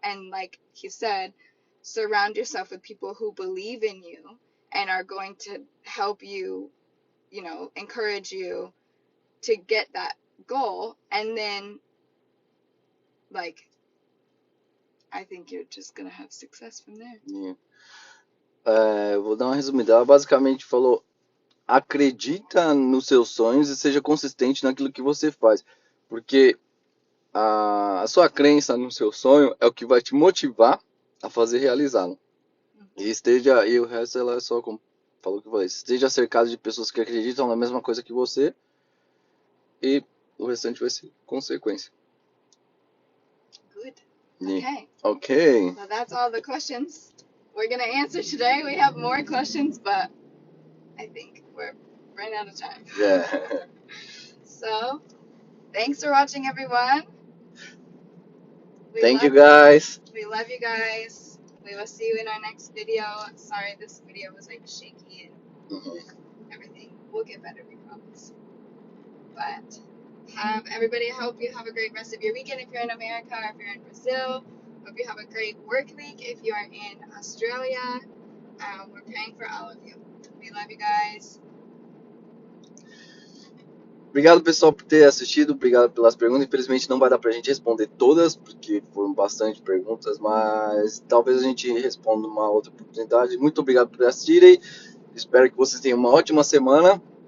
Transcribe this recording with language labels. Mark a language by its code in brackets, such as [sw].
[en] And like he said, surround yourself with people who believe in you and are going to help you, encourage you to get that goal. And then, like, I think you're just going to have success from there. [pt] Yeah. Vou dar uma resumida. Ela basicamente falou: acredita nos seus sonhos e seja consistente naquilo que você faz. Porque a sua crença no seu sonho é o que vai te motivar a fazer realizá-lo. E o resto ela só falou o que eu falei. Esteja cercado de pessoas que acreditam na mesma coisa que você e o restante vai ser consequência. [en] Good. Yeah. Okay. Okay. So that's all the questions we're going to answer today. We have more questions, but I think we're running out of time. Yeah. So, thanks for watching, everyone. Thank you guys. We love you guys. We will see you in our next video. Sorry, this video was like shaky and everything. We'll get better, we promise. But everybody, I hope you have a great rest of your weekend if you're in America or if you're in Brazil. Hope you have a great work week if you are in Australia. We're praying for all of you. We love you guys. [pt] Obrigado, pessoal, por ter assistido. Obrigado pelas perguntas. Infelizmente não vai dar pra gente responder todas, porque foram bastante perguntas, mas talvez a gente responda numa outra oportunidade. Muito obrigado por assistirem. Espero que vocês tenham uma ótima semana.